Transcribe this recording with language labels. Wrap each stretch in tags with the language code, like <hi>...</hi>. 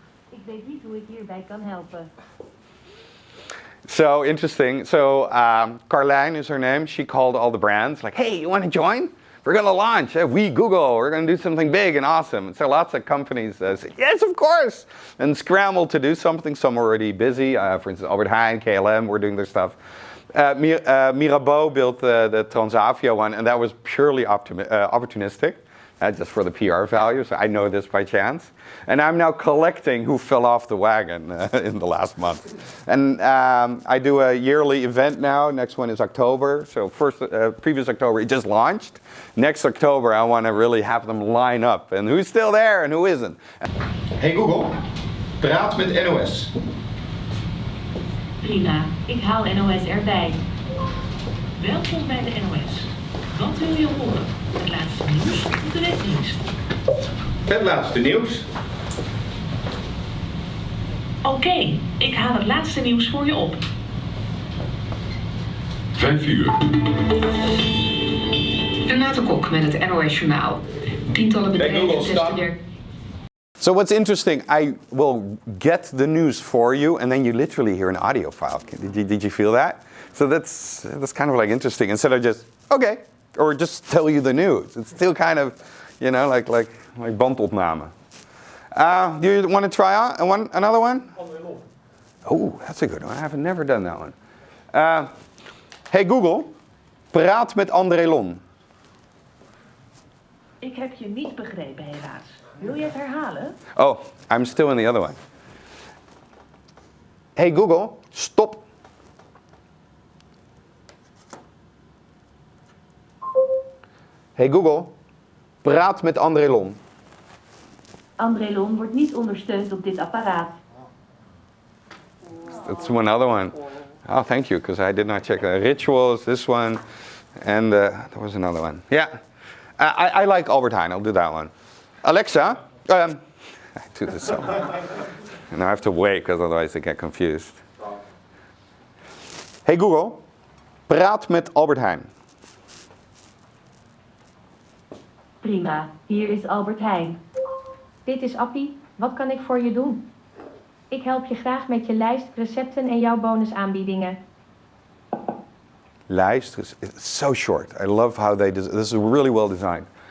<nl>Ik weet niet hoe ik hierbij kan helpen.</nl> <en>So interesting. So Carlijn is her name. She called all the brands like, hey, you want to join? We're going to launch. We Google. We're going to do something big and awesome. And so lots of companies say, yes, of course. And scramble to do something. Some are already busy. For instance, Albert Heijn, KLM, we're doing their stuff. Mirabeau built the Transavia one, and that was purely opportunistic, just for the PR value. So I know this by chance. And I'm now collecting who fell off the wagon in the last month. And I do a yearly event now. Next one is October. So previous October, it just launched. Next October, I want to really have them line up. And who's still there and who isn't.</en> <nl>Hey Google, praat met NOS. Prima, ik haal NOS erbij. Welkom bij de NOS. Wat wil je horen? Het laatste nieuws of de webdienst? Het laatste nieuws. Oké, ik haal het laatste nieuws voor je op. 5 uur. Renate Kok met het NOS Journaal. Tientallen bedrijven testen weer.</nl> <en>So what's interesting, I will get the news for you, and then you literally hear an audio file. Did you feel that? So that's kind of like interesting. Instead of just, okay, or just tell you the news. It's still kind of, you know, like bandopname. Do you want to try another one? Oh, that's a good one. I have never done that one.</en> <nl>Hey Google, praat met André Lon. Ik heb je niet begrepen, helaas. Wil je het herhalen?</nl> <en>Oh, I'm still in the other one. Hey Google, stop.</en> <nl>Hey Google, praat met André Lon. André Lon wordt niet ondersteund op dit apparaat.</nl> <en>That's another one. Oh, thank you, because I did not check that. Rituals, this one. And there was another one. Yeah. I like Albert Heijn. I'll do that one. Alexa. I do this so. And I have to wait because otherwise I get confused.</en> <nl>Hey Google, praat met Albert Heijn. Prima, hier is Albert Heijn. Dit is Appie, wat kan ik voor je doen? Ik help je graag met je lijst, recepten en jouw bonusaanbiedingen.</nl> <en>Lijst, it's so short. I love how this is really well designed.</en>